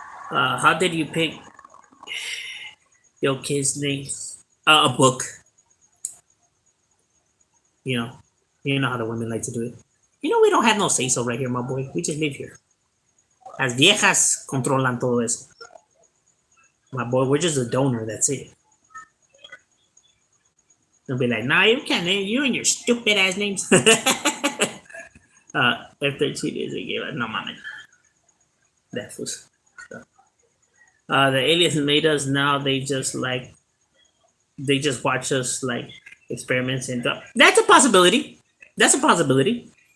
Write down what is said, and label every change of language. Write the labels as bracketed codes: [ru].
[en] How did you pick your kid's name? A book. You know how the women like to do it. You know we don't have no say so right here, my boy. We just live here. [es] Las viejas controlan todo eso. [en] My boy, we're just a donor. That's it. They'll be like, nah, you can't name you and your stupid ass names. F-13 is a game. No, man. That was. The aliens made us. Now they just watch us like experiments and that's a possibility. That's a possibility.